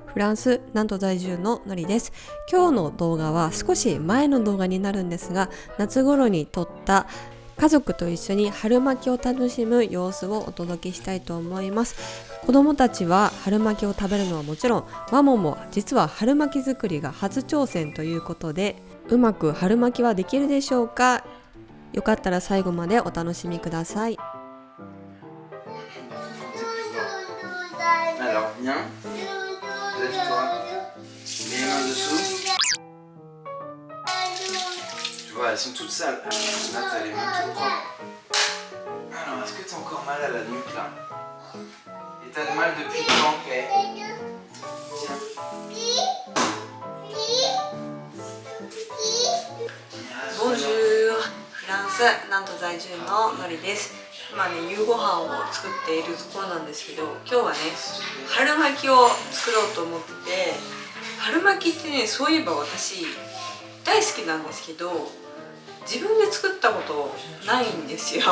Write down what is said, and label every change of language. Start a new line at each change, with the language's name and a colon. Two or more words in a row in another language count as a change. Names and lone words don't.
Japanese: フランス南都在住ののりです。今日の動画は少し前の動画になるんですが、夏頃に撮った家族と一緒に春巻きを楽しむ様子をお届けしたいと思います。子供たちは春巻きを食べるのはもちろん、マモも実は春巻き作りが初挑戦ということで、うまく春巻きはできるでしょうか？よかったら最後までお楽しみください。
French: Alors viens, lève-toi, mets les mains dessous. Tu vois, elles sont toutes sales. Là, t'as les mains toutes propres. Alors, est-ce que t'as encore mal à la nuque là? Et t'as mal depuis quand, Kay? Tiens. Bonjour、
Japanese: フランス南都在住ののりです。今ね、夕ご飯を作っているところなんですけど、今日はね、春巻きを作ろうと思って、春巻きってね、そういえば私大好きなんですけど、自分で作ったことないんですよ。